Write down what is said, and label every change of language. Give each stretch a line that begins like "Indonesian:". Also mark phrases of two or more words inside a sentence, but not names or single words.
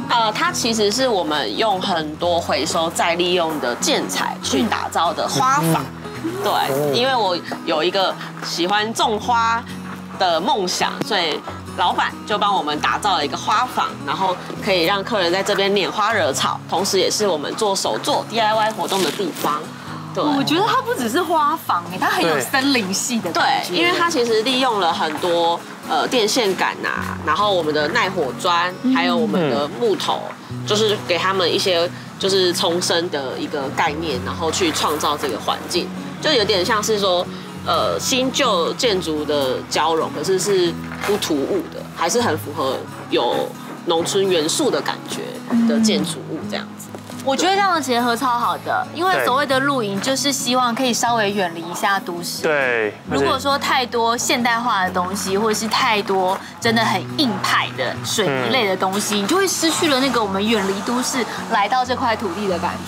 Chinese: 它其實是我們用很多回收再利用的建材去打造的花坊。對，因為我有一個喜歡種花的夢想，所以老闆就幫我們打造了一個花坊，然後可以讓客人在這邊拈花惹草，同時也是我們做手作 DIY 活動的地方。對，我覺得它不只是花坊它很有森林系的感覺。对，因為它其實利用了很多電線桿啊，然後我們的耐火磚，還有我們的木頭，就是給他們一些就是重生的一個概念，然後去創造這個環境，就有點像是說新舊建築的交融，可是是不突兀的，還是很符合有農村元素的感覺的建築物這樣子。我覺得這樣的結合超好的，因為所謂的露營就是希望可以稍微遠離一下都市。對，如果說太多現代化的東西，或者是太多真的很硬派的水泥類的東西，你就會失去了那個我們遠離都市來到這塊土地的感覺。